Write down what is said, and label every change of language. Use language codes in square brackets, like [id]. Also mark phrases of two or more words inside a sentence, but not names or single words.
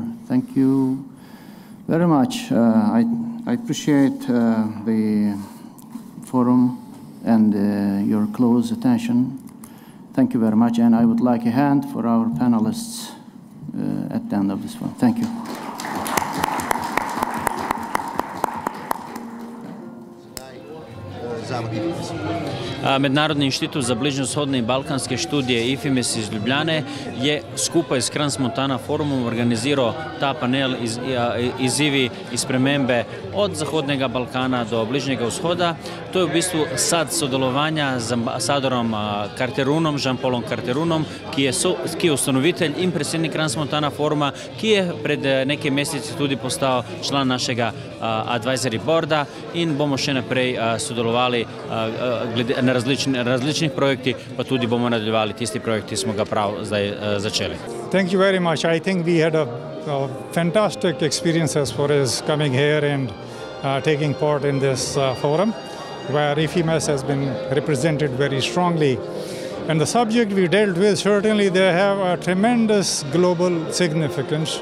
[en] Thank you very much. I appreciate the forum and your close attention. Thank you very much, and I would like a hand for our panelists. at the end of this one. Thank you. [sl] Međunarodni institut za bližnjoshodne i balkanske studije IFIMES iz Ljubljane je skupaj s Crans-Montana forumom organizirao ta panel izzivi i spremembe od Zahodnega Balkana do Bližnjega vzhoda. To je v bistvu sad sodelovanja z ambasadorom Carterunom, Jean-Paulom Carterunom, ki je ustanovitelj in predsednik Crans-Montana foruma, ki je pred nekaj meseci tudi postal član našega [en] advisory boarda [sl] in bomo še naprej sodelovali na različnih projektih, pa tudi bomo nadaljevali tisti projekt, ki smo ga prav zdaj začeli. [en] Thank you very much. I think we had a fantastic experience as far as coming here and taking part in this forum, where IFIMES has been represented very strongly. And the subject we dealt with, certainly they have a tremendous global significance.